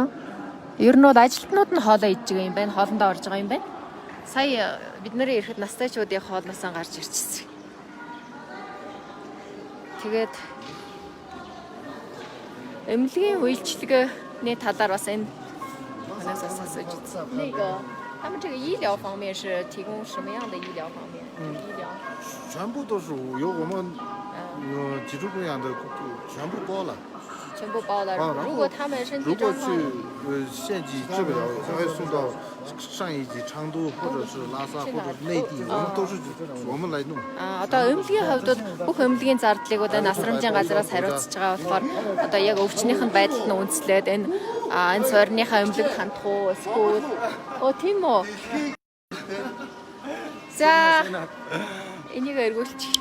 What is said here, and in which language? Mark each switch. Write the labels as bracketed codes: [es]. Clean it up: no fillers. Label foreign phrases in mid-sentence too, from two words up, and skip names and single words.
[mn] Ер нь бол ажилтнууд нь хоолоо идж байгаа юм байна. Хоолндоо орж байгаа юм байна. Сая бид нарын ирэхэд настайчуудын хоолноос гарч ирчихсэн. Тэгээд эмнэлгийн үйлчлэгээний талаар бас энэ ханаас асууж үзсэн. [zh] Нэг 他们这个医疗方面是提供什么样的医疗方面？医疗全部都是由我们基础供养的全部包了。全部包了。如果他们身体如果状况去县级治不了，还送到上一级成都或者是拉萨或者是内地，我们来弄。 [mn] одоо эмнэлгийн хувьд бол бүх эмнэлгийн зардлыг одоо насрамжийн газраас хариуцж байгаа болохоор одоо яг өвчнийх нь байдалд нь үндэслээд энэ суурьныхаа эмнэлэг хандах уу эсвэл тийм үү. За энийг эргүүлчих.